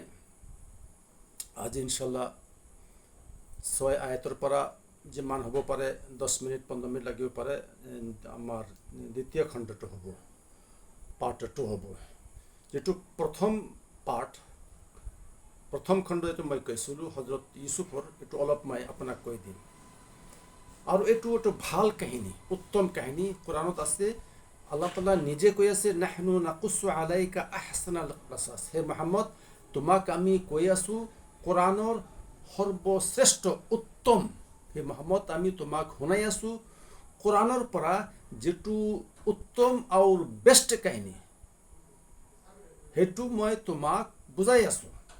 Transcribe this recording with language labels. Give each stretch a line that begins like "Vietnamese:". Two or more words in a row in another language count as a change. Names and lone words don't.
Assamese: আজি ইনশাল্লাহ 6 আয়াতৰ পৰা যিমান হ'ব পাৰে 10 মিনিট 15 মিনিট লাগিব পাৰে, আমাৰ দ্বিতীয় খণ্ডটো হ'ব, পাৰ্ট 2 হ'ব। যেটো প্ৰথম খণ্ড এইটো মই কৈছিলোঁ হজৰত ইউসুফৰ, এইটো অলপ মই আপোনাক কৈ দিম। আৰু এইটো ভাল কাহিনী, উত্তম কাহিনী, কোৰাণত আছে। আল্লাহ তাআলা নিজে কৈ আছে,
Arabic: نحن نقص عليك أحسن القصص.
Assamese: হে মুহাম্মদ, তোমাক আমি কৈ আছোঁ কোৰাণৰ সৰ্বশ্ৰেষ্ঠ উত্তম, হে মুহাম্মদ আমি তোমাক শুনাই আছোঁ কোৰাণৰ পৰা যেটো উত্তম আৰু বেষ্ট কাহিনী, সেইটো মই তোমাক বুজাই আছোঁ।